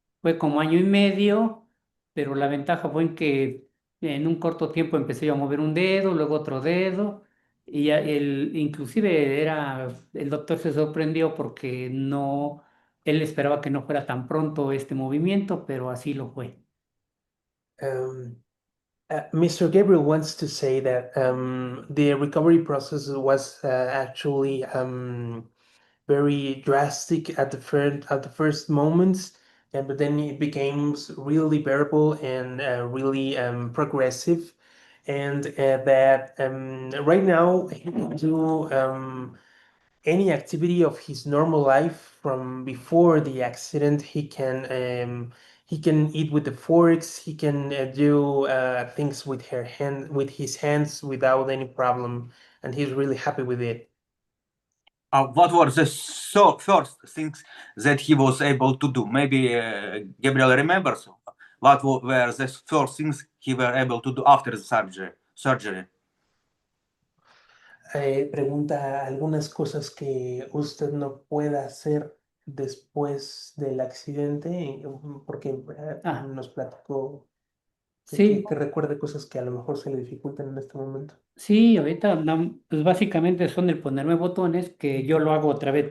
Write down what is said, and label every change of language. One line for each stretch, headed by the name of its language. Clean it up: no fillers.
English: Fue como año y medio, pero la ventaja fue en que en un corto tiempo empecé yo a mover un dedo, luego otro dedo, y inclusive el doctor se sorprendió porque él esperaba que no fuera tan pronto este movimiento, pero así lo fue. Mr. Gabriel wants to say that the recovery process was actually very drastic at the first moments, but then it became really bearable and really progressive, and that right now he can do any activity of his normal life from before the accident. He can eat with the forks. He can do things with his hands without any problem, and he's really happy with it. What were the first things that he was able to do? Maybe Gabriel remembers. What were the first things he were able to do after the surgery?
Spanish: Pregunta algunas cosas que usted no pueda hacer después del accidente, porque nos platicó Sí. que recuerde cosas que a lo mejor se le dificultan en este momento. Sí, ahorita pues básicamente son el ponerme botones, que yo lo hago otra vez.